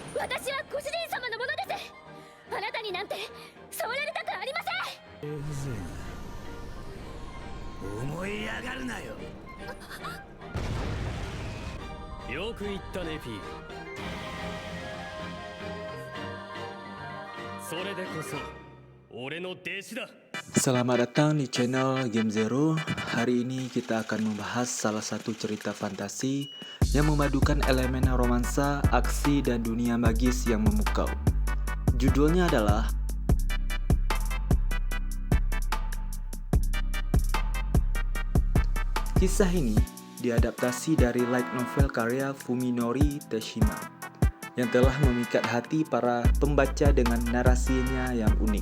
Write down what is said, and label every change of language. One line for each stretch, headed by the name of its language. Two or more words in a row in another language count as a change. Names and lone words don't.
Japanese: 私はご主人様のものです。あなたになんて触られたくありません。思い上がるなよ。よく言ったね、ピー。それでこそ俺の弟子だ。
Indonesian: Selamat datang di channel Game Zero. Hari ini kita akan membahas salah satu cerita fantasi yang memadukan elemen romansa, aksi, dan dunia magis yang memukau. Judulnya adalah kisah ini diadaptasi dari
English: light novel
Indonesian: karya Fuminori Teshima yang telah memikat hati para pembaca dengan narasinya yang unik.